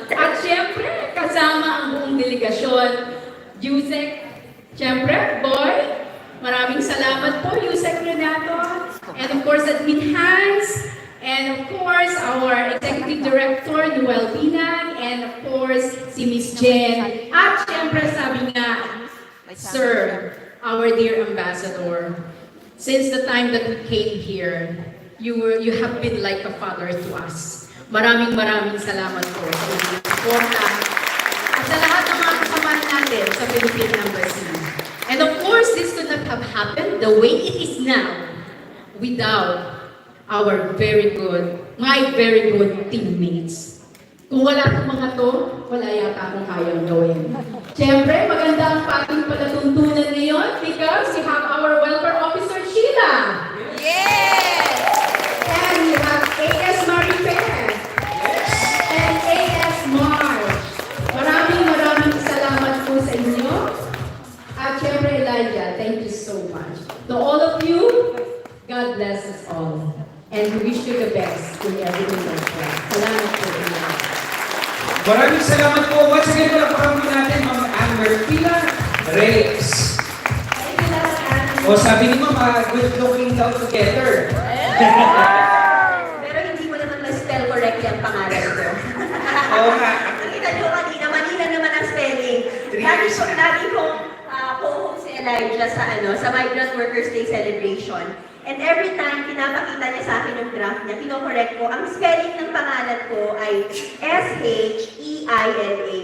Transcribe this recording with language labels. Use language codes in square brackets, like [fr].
[en] At syempre, kasama ang buong delegasyon, Yusek, syempre, Boy, maraming salamat po, Yusek Renato, and of course, Admin Hans, and of course, our Executive Director, Noel Binag, and of course, si Miss Jen, at syempre, sabi nga, Sir, our dear Ambassador, since the time that we came here, you have been like a father to us. [tl] Maraming salamat po sa inyong suporta. At sa lahat ng mga kasamahan natin sa Philippine Embassy. [en] And of course, this could not have happened the way it is now without our my very good teammates. [tl] Kung wala itong mga to, wala yata akong kayang gawin. Siyempre, maganda ang ating palatuntunan ngayon because we have our welfare officer, Sheila. [en] Yes! And we have A.S. Marifer. And A.S. March. Maraming salamat po sa inyo. At syempre, Elijah, thank you so much. To all of you, God bless us all. And we wish you the best in everything that you do. [tl] Salamat po. Maraming salamat po. Once again, palakpakan po natin Ma'am Ambertina Reyes. [en] Thank you, Dr. [tl] O sabi ni Ma'am, good looking daw together. Pero hindi mo naman ma-spell correctly ang pangalan ko. Oo nga. Nakita nyo kanina, Manila naman ang spelling. Lagi kong co-host si Elijah sa Migrant Workers Day celebration. And every time pinapakita niya sa akin yung graph niya, pino-correct ko, ang spelling ng pangalan ko ay S-H-E-I-N-A.